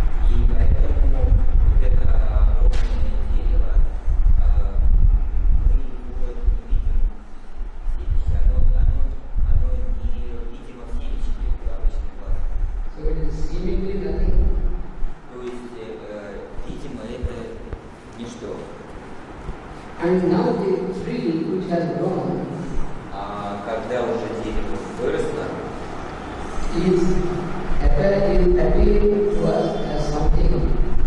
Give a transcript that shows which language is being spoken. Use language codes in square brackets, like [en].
[ru] И поэтому вот это огромное дерево, мы его не видим в семечке. Оно невидимо в семечке, обычный глаз. [en] So it is seemingly nothing. [ru] То есть, видимо, это ничто. [en] And now the tree which has grown [ru] А когда уже дерево выросло, [en] is appearing to us as something.